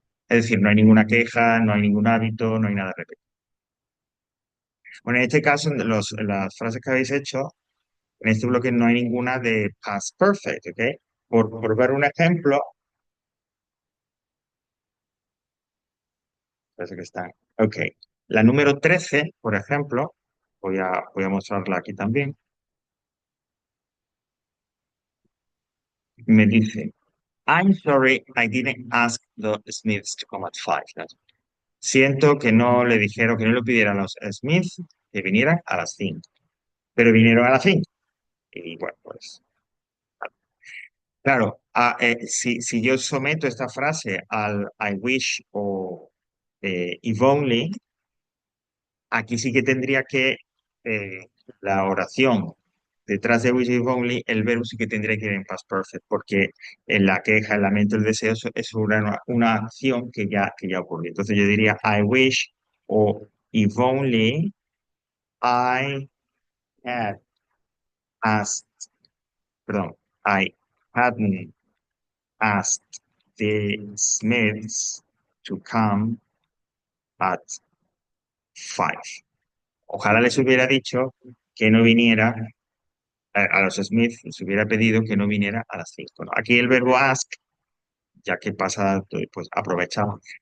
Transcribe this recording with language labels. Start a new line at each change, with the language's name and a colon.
Spanish: Es decir, no hay ninguna queja, no hay ningún hábito, no hay nada de repetir. Bueno, en este caso, las frases que habéis hecho, en este bloque no hay ninguna de past perfect, ¿ok? Por ver un ejemplo, parece que está. Ok. La número 13, por ejemplo, voy a mostrarla aquí también. Me dice,
English: I'm sorry, I didn't ask the Smiths to come at 5.
Spanish: ¿No? Siento que no le dijeron, que no le pidieran a los Smiths que vinieran a las 5, pero vinieron a las 5. Y bueno, pues, claro, si yo someto esta frase al
English: I wish
Spanish: o
English: if only,
Spanish: aquí sí que tendría que la oración detrás de wish if only, el verbo sí que tendría que ir en past perfect, porque en la queja, el lamento, el deseo es una acción que ya ocurrió. Entonces yo diría
English: I wish o if only I had asked,
Spanish: perdón,
English: I hadn't asked the Smiths to come at 5.
Spanish: Ojalá les hubiera dicho que no viniera a los Smith, les hubiera pedido que no viniera a las 5. ¿No? Aquí el verbo ask, ya que pasa, pues aprovechamos.